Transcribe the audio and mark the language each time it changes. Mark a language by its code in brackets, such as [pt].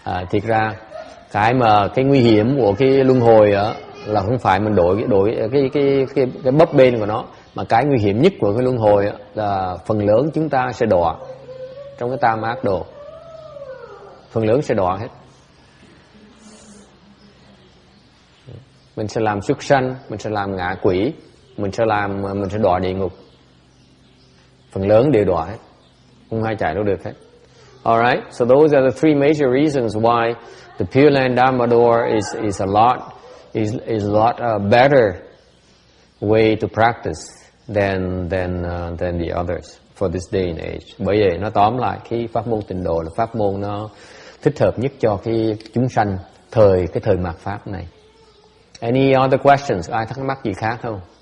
[vi] Thiệt ra cái nguy hiểm của cái luân hồi á là không phải mình đổi cái bấp bênh của nó, mà cái nguy hiểm nhất của cái luân hồi á là phần lớn chúng ta sẽ đọa trong cái tam ác đồ. Phần lớn sẽ đọa hết. Mình sẽ làm súc sanh, mình sẽ làm ngạ quỷ, mình sẽ đọa địa ngục. Phần lớn đều đọa hết, không ai chạy đâu được hết. [en] Alright, so those are the 3 major reasons why the Pureland Dharma door is a lot better way to practice than the others for this day and age. [vi] Bởi vậy nó tóm lại cái pháp môn tịnh độ là pháp môn nó thích hợp nhất cho cái chúng sanh cái thời mạt pháp này. [en] Any other questions? [vi] Ai thắc mắc gì khác không?